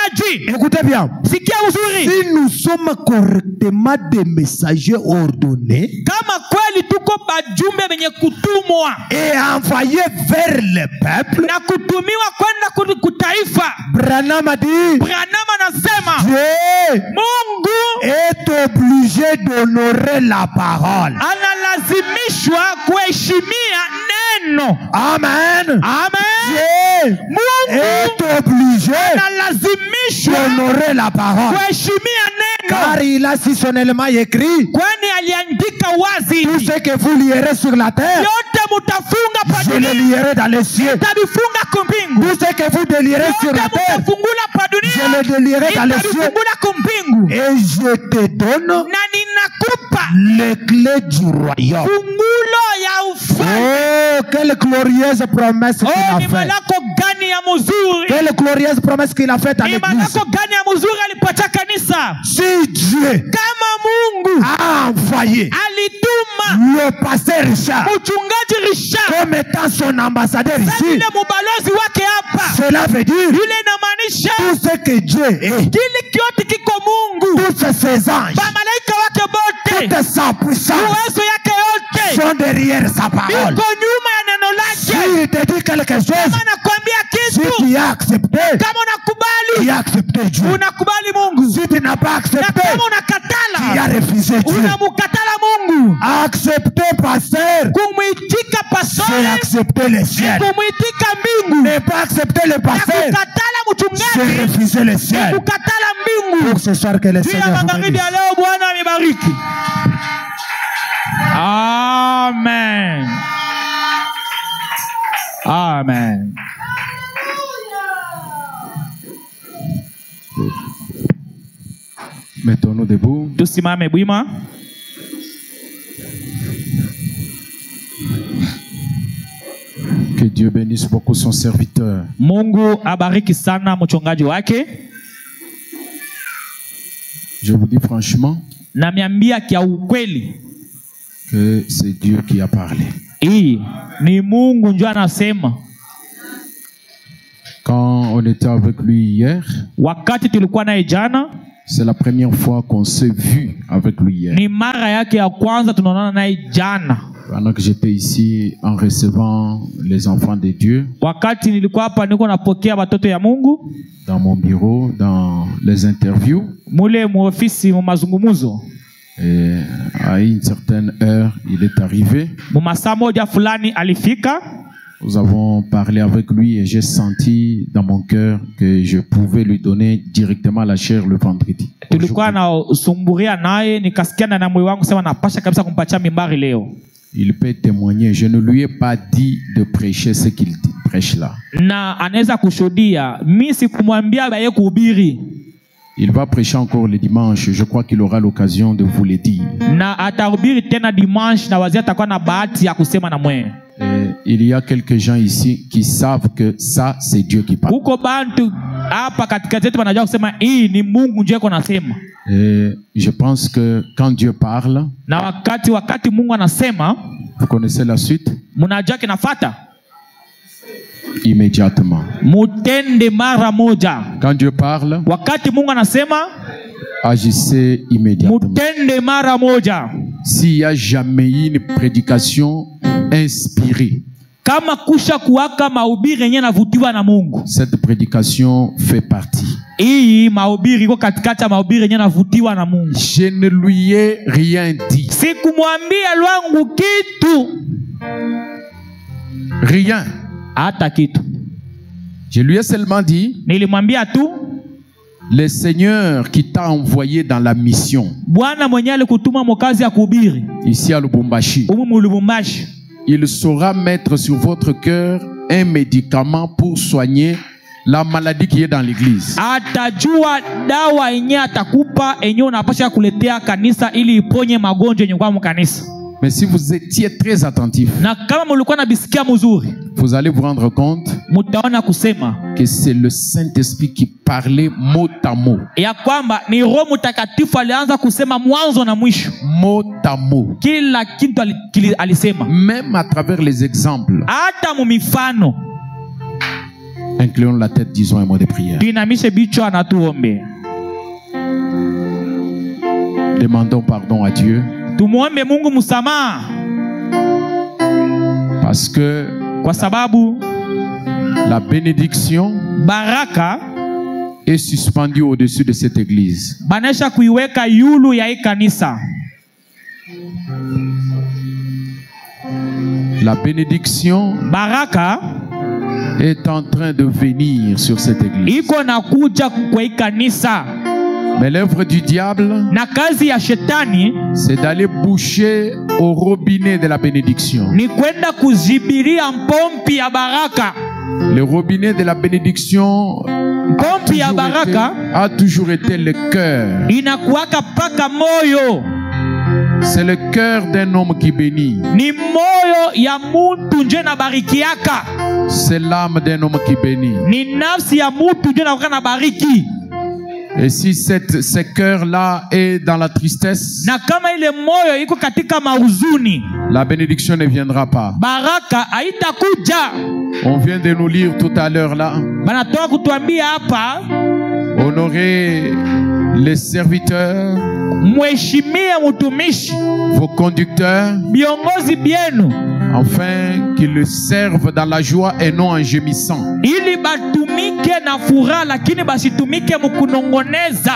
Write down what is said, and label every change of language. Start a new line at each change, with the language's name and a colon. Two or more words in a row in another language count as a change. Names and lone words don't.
Swahili: hivi,
French: écoutez bien,
Swahili: sikia uzuri,
French: si nous sommes correctement des messagers ordonnés
Swahili: kama kweli tuko bajumbe wenye kutumwa
French: et envoyés vers le peuple,
Swahili: na kutumiwa kwenda kutaifa,
French: Branham a dit,
Swahili: Branham anasema
French: Dieu
Swahili: Mungu
French: est obligé d'honorer la parole.
Swahili: analazimishwa kuheshimia neno.
French: Amen.
Swahili: Amen.
French: Dieu
Swahili: Mungu
French: est obligé
Swahili: analazimishwa
French: d'honorer la parole.
Swahili: kuheshimia
French: Car
Swahili: neno,
French: il a si sonnellement écrit,
Swahili: kwani aliandika wazi,
French: tout ce que vous lierez sur la terre,
Swahili: yote mutafunga pa
French: je le
Swahili: dunia
French: lierai dans les cieux.
Swahili: tabifunga kumbingu,
French: Tout ce que vous délierez sur
Swahili: yote
French: la terre,
Swahili: mutafungula pa
French: je
Swahili: dunia
French: le délierai dans les cieux.
Swahili: itabifungula kumbingu,
French: Et je te donne
Swahili: na ninakupa
French: les clés du royaume.
Swahili: fungulo ya ufalme.
French: Oh, quelle glorieuse promesse qu'il
Swahili: Oh,
French: a
Swahili: ni
French: faite.
Swahili: malako gani ya mzuri,
French: Quelle glorieuse promesse qu'il a faite à
Swahili: ni
French: l'église.
Swahili: malako gani ya mzuri alipatia kanisa.
French: Si Dieu
Swahili: Kama Mungu
French: a envoyé
Swahili: alituma
French: le pasteur Richard
Swahili: mchungaji Richard
French: comme étant son ambassadeur ici,
Swahili: ile mubalozi wake hapa,
French: cela veut dire
Swahili: ile inamaanisha
French: tout ce que Dieu est,
Swahili: kile kyote kiko Mungu,
French: tous ses anges,
Swahili: bamalaika wake bote,
French: toute sa puissance
Swahili: uwezo yake yote
French: sont derrière sa parole.
Swahili: iko nyuma ya neno lake.
French: S'il te dit quelque chose,
Swahili: Kama nakwambia
French: si
Swahili: kitu,
French: tu as accepté,
Swahili: kama
French: tu
Swahili: unakubali,
French: as accepté Dieu.
Swahili: unakubali Mungu,
French: Si tu n'as pas
Swahili: na
French: accepté,
Swahili: kama
French: tu as
Swahili: unakatala,
French: refusé Dieu.
Swahili: unamukatala Mungu.
French: Accepter pasteur,
Swahili: Kumwitika
French: c'est
Swahili: pastori
French: accepter le
Swahili: ni
French: ciel.
Swahili: kumwitika mbingu,
French: Ne pas accepter le
Swahili: na
French: pasteur,
Swahili: kukatala
French: c'est
Swahili: mchungaji
French: refuser le
Swahili: ni
French: ciel.
Swahili: kukatala mbingu.
French: Pour ce soir que le
Swahili: Juu ya
French: Seigneur vous
Swahili: magharibi
French: bénisse.
Swahili: ya leo, Bwana amebariki.
French: Amen.
Swahili: Amen.
French: Mettons-nous debout.
Swahili: Tusimame bwima.
French: Que Dieu bénisse beaucoup son serviteur.
Swahili: Mungu abariki sana mchungaji wake.
French: Je vous dis franchement
Swahili: Na miambia kia ukweli,
French: que c'est Dieu qui a parlé.
Swahili: hii ni Mungu ndio anasema.
French: Quand on était avec lui hier,
Swahili: Wakati tulikuwa naye jana,
French: c'est la première fois qu'on s'est vu avec lui hier.
Swahili: ni mara yake ya kwanza tunaonana naye jana.
French: Pendant que j'étais ici en recevant les enfants de Dieu
Swahili: Wakati nilikuwa hapa niko napokea watoto ya Mungu
French: dans mon bureau, dans les interviews,
Swahili: mule mu ofisi mu mazungumuzo,
French: et à une certaine heure, il est arrivé.
Swahili: mu masaa moja fulani alifika.
French: Nous avons parlé avec lui et j'ai senti dans mon cœur que je pouvais lui donner directement la chair le vendredi.
Swahili: Tulikuwa na sumburia naye, nikasikia na moyo wangu sema napasha kabisa kumpatia mimbari leo.
French: Il peut témoigner. Je ne lui ai pas dit de prêcher ce qu'il prêche là.
Swahili: Na anaweza kushuhudia, mimi sikumwambia baye kuhubiri.
French: Il va prêcher encore le dimanche. Je crois qu'il aura l'occasion de vous le dire.
Swahili: Na atahubiri tena dimanche, na wazia atakuwa na bahati ya kusema na mwe.
French: Et il y a quelques gens ici qui savent que ça, c'est Dieu qui parle.
Swahili: Huko bantu hapa katikati yetu wanajua kusema hii ni Mungu ndiye yuko nasema.
French: Et je pense que quand Dieu parle,
Swahili: Na wakati Mungu anasema,
French: vous connaissez la suite?
Swahili: mnajua kinafuata.
French: Immédiatement.
Swahili: Mutende mara moja.
French: Quand Dieu parle,
Swahili: Wakati Mungu anasema,
French: agissez immédiatement.
Swahili: mutende mara moja.
French: S'il n'y a jamais eu une prédication inspirée,
Swahili: Kama kusha kuwaka mahubiri yenye navutiwa na Mungu,
French: cette prédication fait partie.
Swahili: hii mahubiri iko katikati ya mahubiri yenye navutiwa na Mungu.
French: Je ne lui ai rien dit.
Swahili: Sikumwambia lwangu kitu,
French: Rien.
Swahili: hata kitu.
French: Je lui ai seulement dit,
Swahili: Nilimwambia tu,
French: le Seigneur qui t'a envoyé dans la mission,
Swahili: Bwana mwenye alikutuma mokazi ya kuhubiri
French: ici à Lubumbashi,
Swahili: umu mu Lubumbashi,
French: il saura mettre sur votre cœur un médicament pour soigner la maladie qui est dans l'église.
Swahili: atajua dawa yenye atakupa yenye unapasha kuletea kanisa ili iponye magonjwa yenye kwa kanisa.
French: Mais si vous étiez très attentif,
Swahili: Na kama mulikuwa nabisikia mzuri,
French: vous allez vous rendre compte
Swahili: mutaona kusema
French: que c'est le Saint-Esprit qui parlait mot à mot.
Swahili: ya kwamba ni Roho Mtakatifu alianza kusema mwanzo na mwisho.
French: Mot à mot.
Swahili: Kila kitu alisema.
French: Même à travers les exemples.
Swahili: Hata mu mifano.
French: Inclinons la tête, disons un mot de prière.
Swahili: tuinamishe bichwa na tuombe.
French: Demandons pardon à Dieu.
Swahili: Tumuombe Mungu msamaha
French: Parce que
Swahili: kwa sababu
French: la bénédiction
Swahili: baraka
French: est suspendue au-dessus de cette église.
Swahili: banesha kuiweka yulu ya hii kanisa.
French: La bénédiction
Swahili: Baraka
French: est en train de venir sur cette église.
Swahili: iko na kuja kwa hii kanisa,
French: Mais l'œuvre du diable,
Swahili: na kazi ya shetani
French: c'est d'aller boucher au robinet de la bénédiction.
Swahili: ni kwenda kuzibiria mpompi ya baraka.
French: Le robinet de la bénédiction
Swahili: Mpompi ya baraka
French: a toujours été le cœur.
Swahili: inakuwaka paka moyo,
French: C'est le cœur d'un homme qui bénit.
Swahili: ni moyo ya muntu nje na barikiaka,
French: C'est l'âme d'un homme qui bénit.
Swahili: ni nafsi ya muntu nje na na bariki.
French: Et si ce cœur-là est dans la tristesse,
Swahili: Na kama ile moyo iko katika mahuzuni,
French: la bénédiction ne viendra pas.
Swahili: baraka haitakuja.
French: On vient de nous lire tout à l'heure là.
Swahili: Banatoka kutuambia hapa,
French: Honorez les serviteurs,
Swahili: mheshimie mtumishi,
French: vos conducteurs,
Swahili: viongozi byenu,
French: afin qu'ils servent dans la joie et non en gémissant.
Swahili: ili batumike na furaha, lakini basitumike mkunongoneza.